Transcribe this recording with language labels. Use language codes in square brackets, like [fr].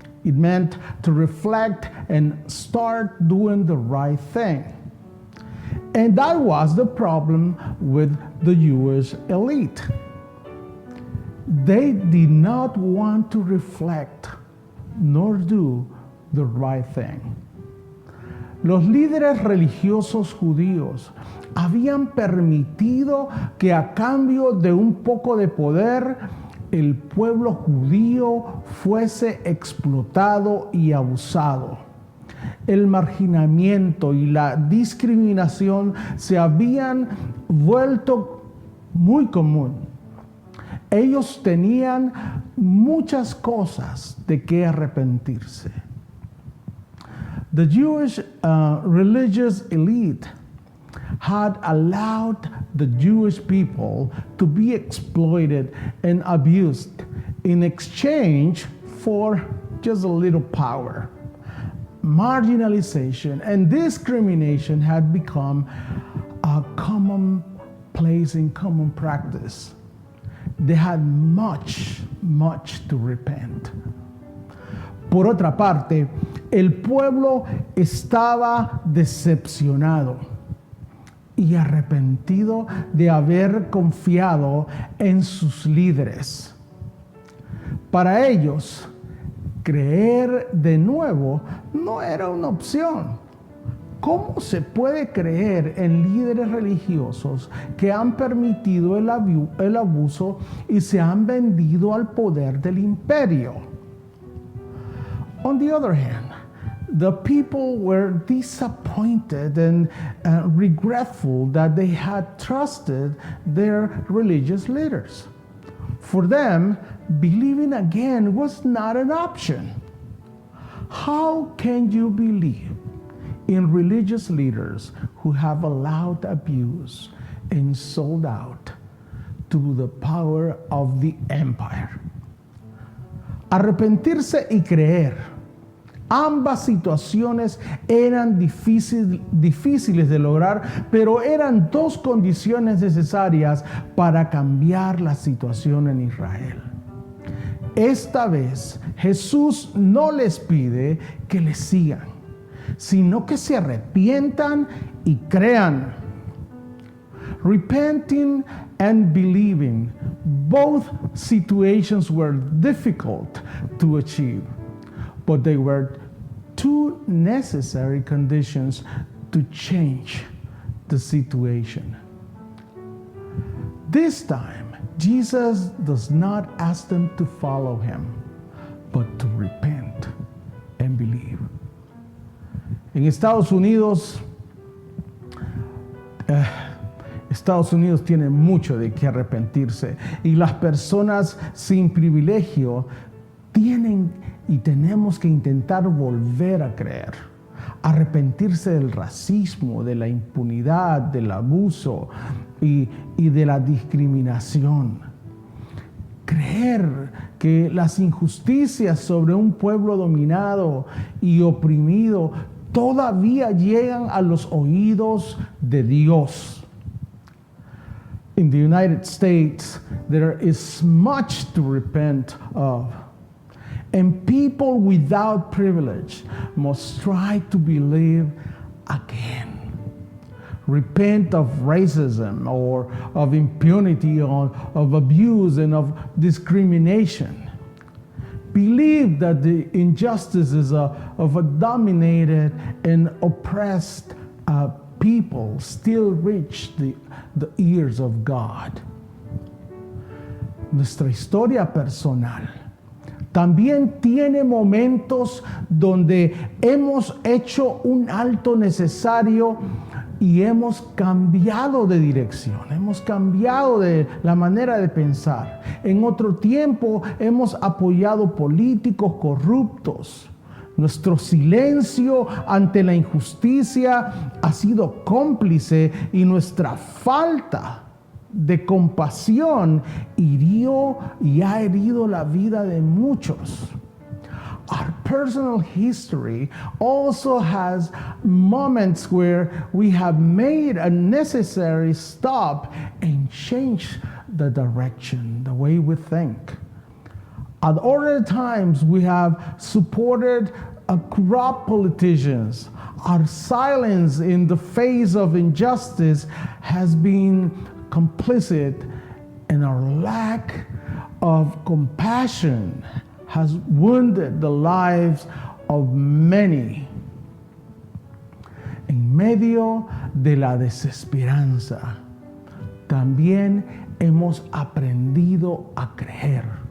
[en] It meant to reflect and start doing the right thing. And that was the problem with the Jewish elite. They did not want to reflect nor do the right thing. [es] Los líderes religiosos judíos habían permitido que a cambio de un poco de poder, el pueblo judío fuese explotado y abusado. El marginamiento y la discriminación se habían vuelto muy común. Ellos tenían muchas cosas de que arrepentirse. [en] The Jewish religious elite had allowed the Jewish people to be exploited and abused in exchange for just a little power. Marginalization and discrimination had become a commonplace and common practice. They had much to repent. [es] Por otra parte, el pueblo estaba decepcionado y arrepentido de haber confiado en sus líderes. Para ellos, creer de nuevo no era una opción. ¿Cómo se puede creer en líderes religiosos que han permitido el abuso y se han vendido al poder del imperio? [en] On the other hand, the people were disappointed and regretful that they had trusted their religious leaders. For them, believing again was not an option. How can you believe in religious leaders who have allowed abuse and sold out to the power of the empire? [es] Arrepentirse y creer. Ambas situaciones eran difíciles de lograr, pero eran dos condiciones necesarias para cambiar la situación en Israel. Esta vez Jesús no les pide que le sigan, sino que se arrepientan y crean. [en] Repenting and believing, both situations were difficult to achieve, but they were two necessary conditions to change the situation. This time, Jesus does not ask them to follow him, but to repent and believe. [es] En Estados Unidos tiene mucho de qué arrepentirse y las personas sin privilegio tenemos que intentar volver a creer, arrepentirse del racismo, de la impunidad, del abuso y de la discriminación. Creer que las injusticias sobre un pueblo dominado y oprimido todavía llegan a los oídos de Dios. [en] In the United States, there is much to repent of. And people without privilege must try to believe again. Repent of racism or of impunity or of abuse and of discrimination. Believe that the injustices of a dominated and oppressed people still reach the ears of God. [es] Nuestra historia personal también tiene momentos donde hemos hecho un alto necesario y hemos cambiado de dirección, hemos cambiado de la manera de pensar. En otro tiempo hemos apoyado políticos corruptos. Nuestro silencio ante la injusticia ha sido cómplice y nuestra falta de compasión hirió y ha herido la vida de muchos. [en] Our personal history also has moments where we have made a necessary stop and changed the direction, the way we think. At other times, we have supported corrupt politicians. Our silence in the face of injustice has been complicit, and our lack of compassion has wounded the lives of many. [es] En medio de la desesperanza, también hemos aprendido a creer.